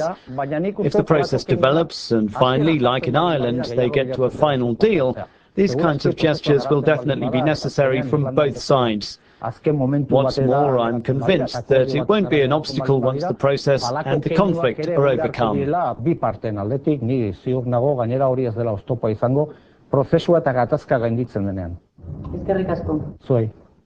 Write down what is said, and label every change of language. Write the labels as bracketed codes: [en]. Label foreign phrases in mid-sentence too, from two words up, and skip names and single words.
[en] If the process develops and finally, like in Ireland, they get to a final deal, these kinds of gestures will definitely be necessary from both sides. What's more, I'm convinced that it won't be an obstacle once the process and the conflict are overcome. [eu] Prozesua eta gatazka gainditzen denean. Eskerrik asko. Zuei.